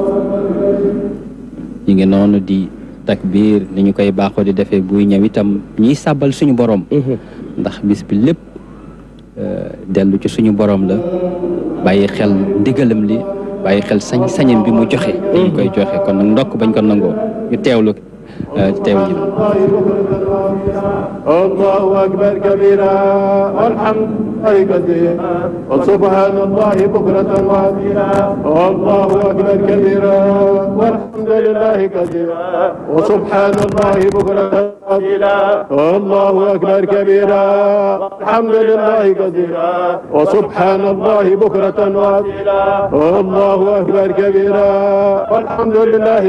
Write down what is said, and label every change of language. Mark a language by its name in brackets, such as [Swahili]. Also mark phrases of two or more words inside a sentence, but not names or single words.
[Wolof] ñu ngi noonu di takbiir ni ñu koy baaxoo di defee buy ñëw itam ñiy sàbbal suñu borom ndax bis bi lépp dellu ci suñu borom la bàyyi xel ndigalam li bàyyi xel sañam bi mu joxe dañu koy joxe kon nag ndokk bañ ko nangoo ñu teewlu teewlu [Arabic] الله أكبر كبيرا والحمد لله كثيرا وسبحان الله بكرة وأصيلا الله أكبر كبيرا والحمد لله كثيرا وسبحان الله بكرة وأصيلا الله أكبر كبيرا والحمد لله كثيرا وسبحان الله بكرة وأصيلا الله أكبر كبيرا والحمد لله